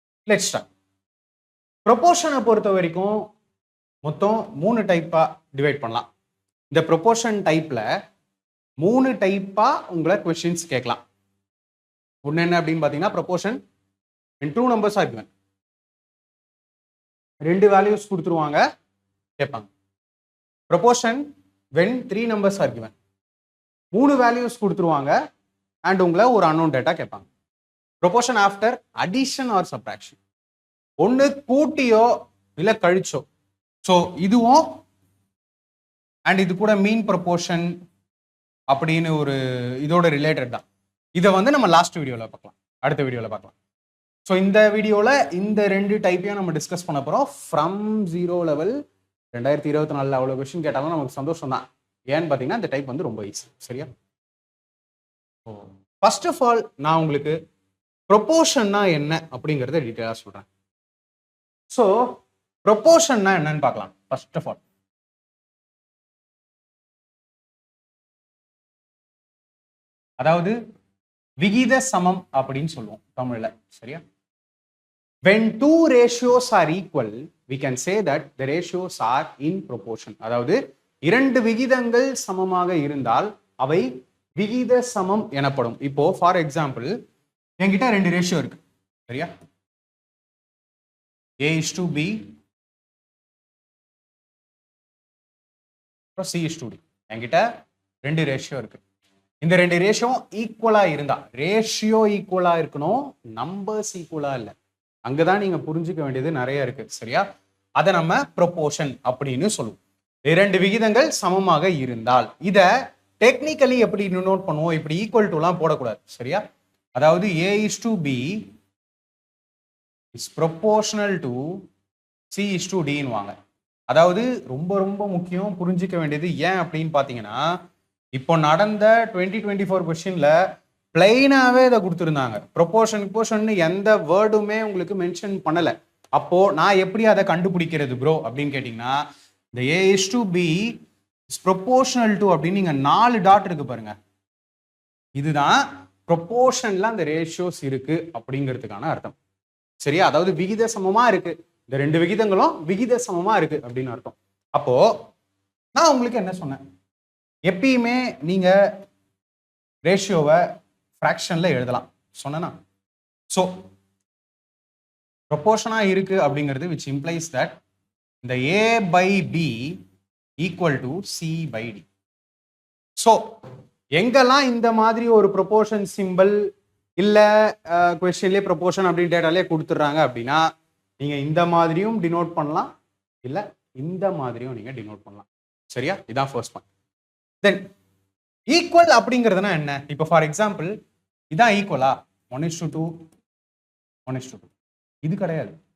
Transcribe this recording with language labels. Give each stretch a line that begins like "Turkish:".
English: Let's start.
Tamil: ப்ரொபோர்ஷனை பொறுத்த வரைக்கும் மொத்தம் 3 டைப்பாக டிவைட் பண்ணலாம். இந்த ப்ரொபோர்ஷன் டைப்பில் 3 டைப்பாக உங்களை கொஸ்டின்ஸ் கேட்கலாம். ஒன்று என்ன அப்படின்னு பார்த்தீங்கன்னா
English: Proportion in 2 numbers are given.
Tamil: 2 வேல்யூஸ் கொடுத்துருவாங்க, கேட்பாங்க.
English: Proportion when 3 numbers are given.
Tamil: 3 values கொடுத்துருவாங்க அண்ட் உங்களை ஒரு அன்னோன் டேட்டா கேட்பாங்க.
English: proportion after addition or subtraction,
Tamil: ஒன்று கூட்டியோ இல்லை கழிச்சோ. ஸோ இதுவும் அண்ட் இது கூட மீன் ப்ரொபோர்ஷன் அப்படின்னு ஒரு இதோட ரிலேட்டட் தான். இதை வந்து நம்ம லாஸ்ட் வீடியோவில் பார்க்கலாம், அடுத்த வீடியோவில் பார்க்கலாம். ஸோ இந்த வீடியோவில் இந்த 2 டைப்பையும் நம்ம டிஸ்கஸ் பண்ண போகிறோம். ஃப்ரம் 0 லெவல் 2024 அவ்வளோ கொஸ்டின் கேட்டாலும் நமக்கு சந்தோஷம் தான். ஏன்னு பார்த்தீங்கன்னா இந்த டைப் வந்து ரொம்ப ஈஸி. சரியா?
English: first of all
Tamil: நான் உங்களுக்கு ப்ரொபோர்ஷன்னா என்ன அப்படிங்கிறத டீட்டெயிலாக சொல்கிறேன். ஸோ ப்ரொபோர்ஷன்னா என்னன்னு பார்க்கலாம்.
English: first of all
Tamil: அதாவது விகித சமம் அப்படின்னு சொல்லுவோம் தமிழில். சரியா?
English: when 2 ratios are equal, we can say that the ratios are in proportion.
Tamil: அதாவது 2 விகிதங்கள் சமமாக இருந்தால் அவை விகித சமம் எனப்படும். இப்போ
English: for example
Tamil: என்கிட்ட 2 ரேஷியோ இருக்கு. சரியா? A:B, C:D. என்கிட்ட 2 ரேஷியோ இருக்கு. இந்த 2 ரேஷியோ ஈக்குவலா இருந்தா, ரேஷியோ ஈக்குவலா இருக்கணும், நம்பர்ஸ் ஈக்குவலா இல்லை. அங்கதான் நீங்க புரிஞ்சுக்க வேண்டியது நிறைய இருக்கு. சரியா? அதை நம்ம ப்ரொபோர்ஷன் அப்படின்னு சொல்லுவோம். 2 விகிதங்கள் சமமாக இருந்தால் இத டெக்னிக்கலி எப்படி நோட் பண்ணுவோம்? இப்படி ஈக்குவல் டுலாம் போடக்கூடாது. சரியா? அதாவது
English: A:B is proportional to C:D
Tamil: வாங்க. அதாவது ரொம்ப ரொம்ப முக்கியம், புரிஞ்சுக்க வேண்டியது. ஏன் அப்படின்னு பாத்தீங்கன்னா இப்போ நடந்த 2024 கொஸ்டின்ல பிளைனாவே இதை கொடுத்துருந்தாங்க. ப்ரொபோர்ஷன் எந்த வேர்டுமே உங்களுக்கு மென்ஷன் பண்ணல. அப்போ நான் எப்படி அதை கண்டுபிடிக்கிறது ப்ரோ அப்படின்னு கேட்டீங்கன்னா, இந்த
English: A:B is proportional to
Tamil: அப்படின்னு நீங்க 4 டாட் இருக்கு பாருங்க, இதுதான் ப்ரொபோர்ஷன்ல அந்த ரேஷியோஸ் இருக்கு அப்படிங்கிறதுக்கான அர்த்தம். சரியா? அதாவது விகித சமமா இருக்கு, இந்த 2 விகிதங்களும் விகித சமமா இருக்கு அப்படின்னு அர்த்தம். அப்போ நான் உங்களுக்கு என்ன சொன்னேன், எப்பயுமே நீங்க ரேஷியோவை ஃப்ராக்ஷன்ல எழுதலாம் சொன்னா.
English: so
Tamil: ப்ரொபோர்ஷனா இருக்கு அப்படிங்கிறது
English: which implies that
Tamil: இந்த
English: A/B equal to C/D.
Tamil: So எங்கெல்லாம் இந்த மாதிரி ஒரு ப்ரொபோர்ஷன் சிம்பிள் இல்ல கொஸ்டின்லேயே ப்ரொபோர்ஷன் அப்படின்னு டேட்டாலே கொடுத்துட்றாங்க அப்படின்னா நீங்க இந்த மாதிரியும் டினோட் பண்ணலாம், இல்ல இந்த மாதிரியும் நீங்க டினோட் பண்ணலாம். சரியா? இதான் ஃபர்ஸ்ட் பாயிண்ட். தென் ஈக்குவல் அப்படிங்கிறதுனா என்ன? இப்போ
English: for example
Tamil: இதான் ஈக்குவலா 1:2 1:2, இது கிடையாது.